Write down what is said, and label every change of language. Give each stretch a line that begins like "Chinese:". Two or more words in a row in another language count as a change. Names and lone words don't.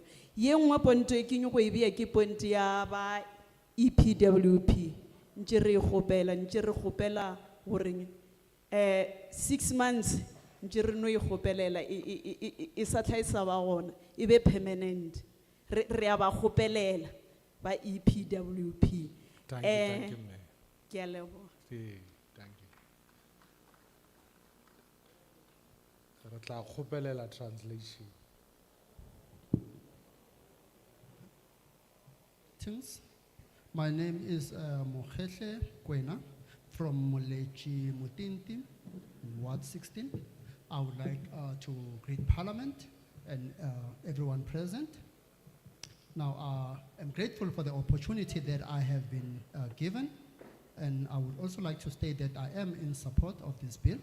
Northern Sotho: Ye nngwe ponto e ke nyoko e bea ke ponto ya ba EPWP. Ntše re kgopela goreng 6 months ntše re no e kgopelela e sa tlhaisa ba gona e be permanent. Re a ba kgopelela ba EPWP.
English: Thank you, ma'am.
Northern Sotho: Ke a leboga.
English: Thank you.
Northern Sotho: Re tla kgopelela translation.
English: Greetings. My name is Mokhehle Kwena from Molechi Mutinti, Ward 16. I would like to greet Parliament and everyone present. Now, I'm grateful for the opportunity that I have been given, and I would also like to state that I am in support of this bill.